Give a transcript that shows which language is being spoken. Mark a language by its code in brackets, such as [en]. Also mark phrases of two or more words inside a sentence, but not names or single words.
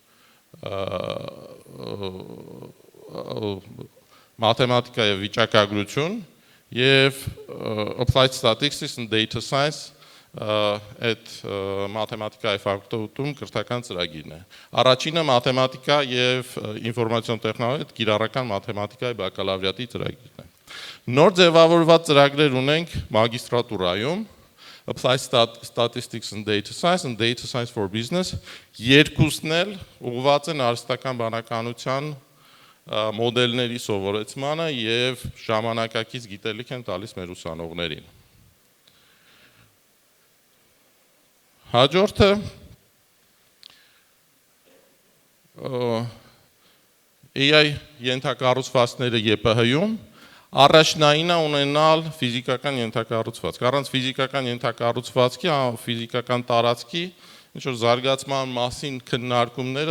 [hy] վիճակագրություն եւ Applied Statistics and Data Science այդ մաթեմատիկայի ֆակուլտետում կրթական ծրագիրն է։ Առաջինը մաթեմատիկա եւ ինֆորմացիոն տեխնոլոգիա, կիրառական մաթեմատիկայի բակալավրիատի ծրագիրն է։ Նոր ձևավորված ծրագրեր ունենք մագիստրատուրայում, Applied Statistics and Data Science and Data Science for Business, երկուսն էլ ուղղված են արհեստական բանականության մոդելների սովորեցմանը եւ ժամանակակից գիտելիք են տալիս մեր ուսանողներին։ Հաջորդը AI ենթակառուցվածքները ԵՊՀ-ում առաջնայինը ունենալ ֆիզիկական ենթակառուցվածք։ Առանց ֆիզիկական ենթակառուցվածքի, ֆիզիկական տարածքի ինչ-որ զարգացման մասին քննարկումները